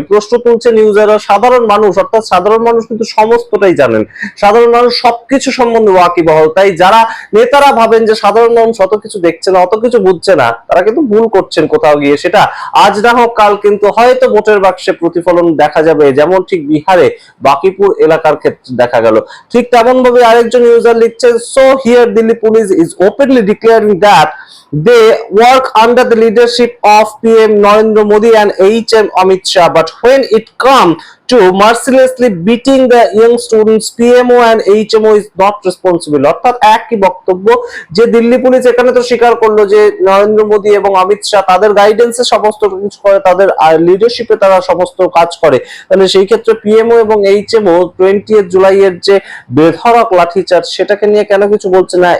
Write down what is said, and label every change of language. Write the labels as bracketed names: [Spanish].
[Bangla] এই প্রশ্ন তুলছে নিউজাররা। সাধারণ মানুষ, অর্থাৎ সাধারণ মানুষ কিন্তু সমস্তটাই জানেন, সাধারণ মানুষ সবকিছু সম্বন্ধে ওয়াকিবহল। তাই যারা নেতারা ভাবেন যে সাধারণ মানুষ অত কিছু দেখছে না, অত কিছু বুঝছে না, তারা কিন্তু ভুল করছেন কোথাও গিয়ে। সেটা আজ না হোক কাল কিন্তু হয়তো ভোটের বাক্সে প্রতিফলন দেখা যাবে, যেমন ঠিক বিহারে বাকিপুর এলাকার ক্ষেত্রে দেখা গেল। ঠিক তেমন ভাবে আরেকজন ইউজার লিখছেন, [English] So here Delhi police is openly declaring that they work under the leadership of PM Narendra Modi and HM Amit Shah, but when it comes to mercilessly beating the young students, PMO and HMO is not responsible। [Bangla] অর্থাৎ একই বক্তব্য যে Delhi police এখানে তো স্বীকার করলো যে নরেন্দ্র মোদী এবং অমিত শাহ তাদের গাইডেন্সে সমস্ত কিছু করে, তাদের লিডারশিপে তারা সমস্ত কাজ করে, তাহলে সেই ক্ষেত্রে পিএমও এবং এইচএমও 20 জুলাইয়ের যে বেধড়ক লাঠিচার্জ, সেটাকে নিয়ে কেন কিছু বলছে না?